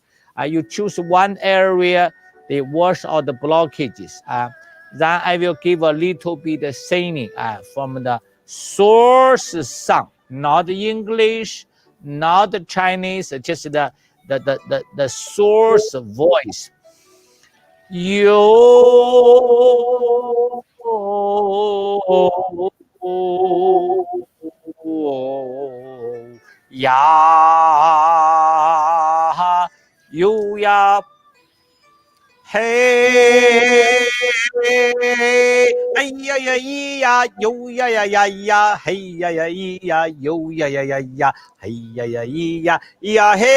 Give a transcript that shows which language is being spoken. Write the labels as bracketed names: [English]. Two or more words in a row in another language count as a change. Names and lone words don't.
[English] You choose one area, they wash out the blockages. Then I will give a little bit of singing from the source song, not English, not Chinese, just the source voice. Yo ya yo ya hey ay ya ya ya yo ya ya ya ya hey ya ya ya yo ya ya ya ya hey ya ya ya ya